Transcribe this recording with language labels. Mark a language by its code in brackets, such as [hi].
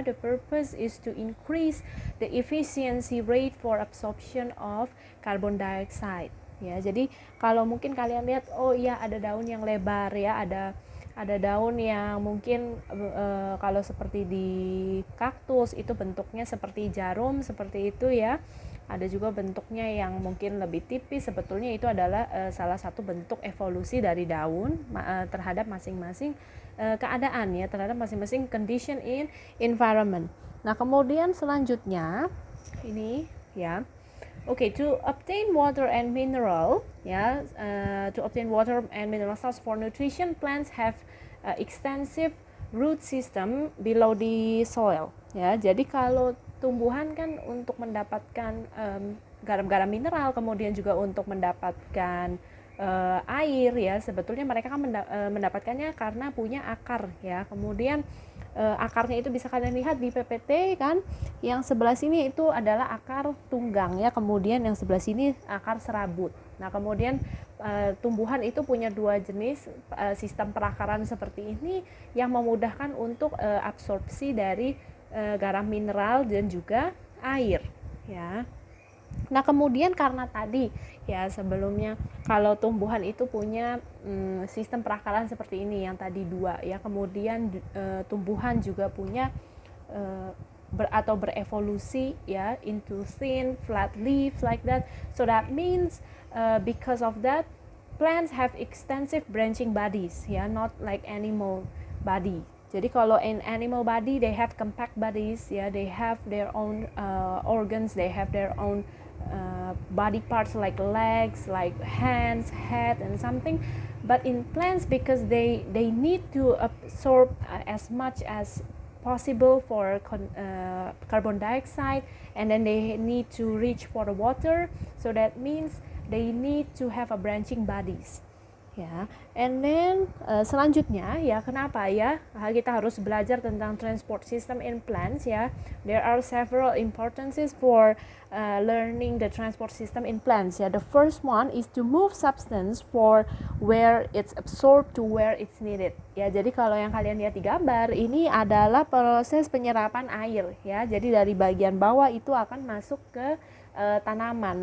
[en] The purpose is to increase the efficiency rate for absorption of carbon dioxide ya. [id] Jadi kalau mungkin kalian lihat, ada daun yang lebar ya, ada daun yang mungkin kalau seperti di kaktus itu bentuknya seperti jarum seperti itu ya. Ada juga bentuknya yang mungkin lebih tipis. Sebetulnya itu adalah salah satu bentuk evolusi dari daun terhadap masing-masing keadaan ya, terhadap masing-masing [en] condition in environment. [id] Nah kemudian selanjutnya ini ya. [en] To obtain water and mineral ya, to obtain water and mineral source for nutrition, plants have extensive root system below the soil ya. [id] Jadi kalau tumbuhan kan untuk mendapatkan garam-garam mineral, kemudian juga untuk mendapatkan air ya, sebetulnya mereka kan mendapatkannya karena punya akar ya. Kemudian akarnya itu bisa kalian lihat di PPT kan, yang sebelah sini itu adalah akar tunggang ya, kemudian yang sebelah sini akar serabut. Nah kemudian tumbuhan itu punya dua jenis sistem perakaran seperti ini yang memudahkan untuk absorpsi dari garam mineral dan juga air ya. Nah kemudian karena tadi ya sebelumnya kalau tumbuhan itu punya sistem perakaran seperti ini yang tadi dua ya, kemudian tumbuhan juga punya berevolusi ya [en] into thin flat leaves like that. So that means because of that plants have extensive branching bodies ya, not like animal body [id] Jadi kalau [en] in animal body they have compact bodies, ya, they have their own organs, they have their own body parts like legs, like hands, head, and something. But in plants, because they need to absorb as much as possible for carbon dioxide, and then they need to reach for the water, so that means they need to have a branching bodies. [id] Ya, [en] and then [id] selanjutnya, ya, kenapa ya kita harus belajar tentang [en] transport system in plants, [id] ya? [en] There are several importances for learning the transport system in plants, ya. The first one is to move substance for where it's absorbed to where it's needed, ya. [id] Jadi kalau yang kalian lihat di gambar ini adalah proses penyerapan air, ya. Jadi dari bagian bawah itu akan masuk ke tanaman.